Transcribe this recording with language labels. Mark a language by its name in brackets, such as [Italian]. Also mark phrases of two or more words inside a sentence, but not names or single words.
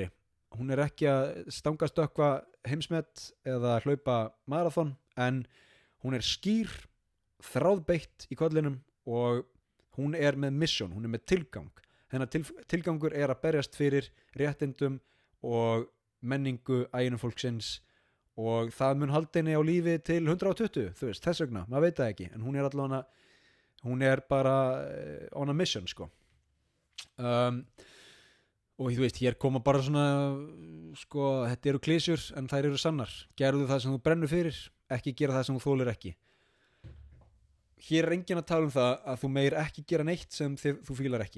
[Icelandic] Hún er ekki að stangastökkva heimsmet eða hlaupa marathon, en hún er skýr, þráðbeitt í kollinum og hún er með mission, hún er með tilgang. Hennar tilgangur er að berjast fyrir réttindum og menningu Ainufólksins og það mun halda henni á lífi til 120, þú veist, þess vegna, maður veit það ekki, en hún er allavega, hún er bara [English] on a mission, [Icelandic] sko. Og þú veist, hér koma bara svona, sko, þetta eru klísjur en þær eru sannar. Gerðu það sem þú brennur fyrir, ekki gera það sem þú þolir ekki. Hér er enginn að tala um það að þú meir ekki gera neitt sem þú fílar ekki.